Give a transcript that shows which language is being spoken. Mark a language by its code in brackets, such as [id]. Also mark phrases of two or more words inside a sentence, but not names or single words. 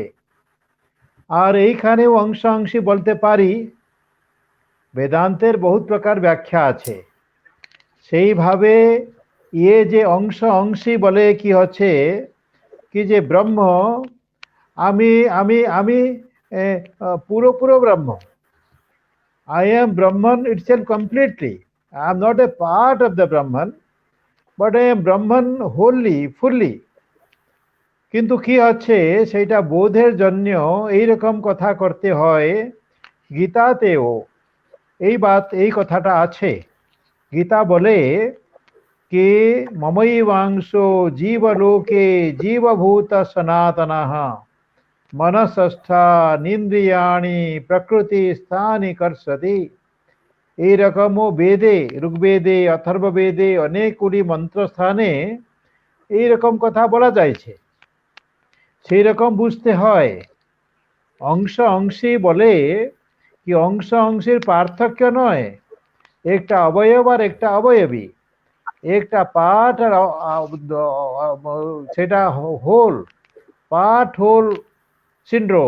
[bn] আর এইখানেও অংশ অংশী বলতে পারি, বেদান্তের বহুত প্রকার ব্যাখ্যা আছে। সেইভাবে যে অংশ অংশী বলে কি হচ্ছে কি যে ব্রহ্ম, আমি আমি আমি পুরো ব্রহ্ম। [en] I am Brahman itself completely. I am not a part of the Brahman, but I am Brahman wholly, fully. [bn] কিন্তু কি হচ্ছে, সেটা বোধের জন্য এইরকম কথা করতে হয়। গীতাতেও এই কথাটা আছে। গীতা বলে [sa] कि ममैवांशो जीवलोके जीवभूत सनातनः मनसस्थानीन्द्रियाणि प्रकृति स्थानि कर्षति। [bn] এইরকমও বেদে, ঋগ্বেদে, অথর্ববেদে অনেকগুলি মন্ত্রস্থানে এইরকম কথা বলা যাইছে। সেই রকম বুঝতে হয়। অংশ অংশী বলে কি অংশ অংশের পার্থক্য নয়, একটা অবয়ব আর একটা অবয়বী, একটা পার্ট আর সেটা হোল, [en] part whole syndrome.